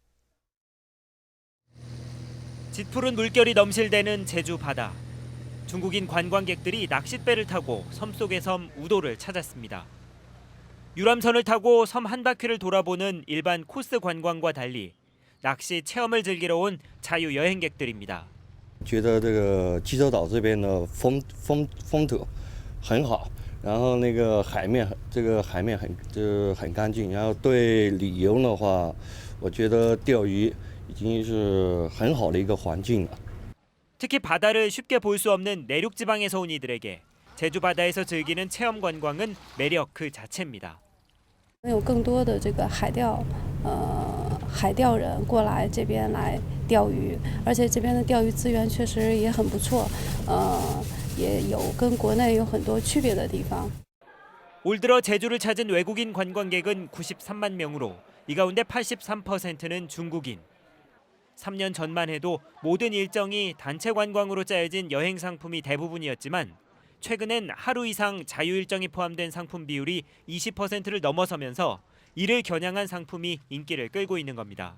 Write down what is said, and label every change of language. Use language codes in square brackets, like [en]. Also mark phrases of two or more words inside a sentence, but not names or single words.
[ko] 짙푸른 물결이 넘실대는 제주 바다. 중국인 관광객들이 낚싯배를 타고 섬 속의 섬 우도를 찾았습니다. 유람선을 타고 섬 한 바퀴를 돌아보는 일반 코스 관광과 달리 낚시 체험을 즐기러 온 자유여행객들입니다. [zh] 觉得这个济州岛这边的风土很好，然后那个海面很干净，然后对旅游的话，我觉得钓鱼已经是很好的一个环境了。 [ko] 특히 바다를 쉽게 볼 수 없는 내륙 지방에서 온 이들에게 제주 바다에서 즐기는 체험 관광은 매력 그 자체입니다. [zh] 有更多的这个海钓人过来这边来钓鱼，而且这边的钓鱼资源确实也很不错，也有跟国内有很多区别的地方。 [ko] 올 들어 제주를 찾은 외국인 관광객은 93만 명으로 이 가운데 83%는 중국인. 3년 전만 해도 모든 일정이 단체 관광으로 짜여진 여행 상품이 대부분이었지만 최근엔 하루 이상 자유 일정이 포함된 상품 비율이 20%를 넘어서면서 이를 겨냥한 상품이 인기를 끌고 있는 겁니다.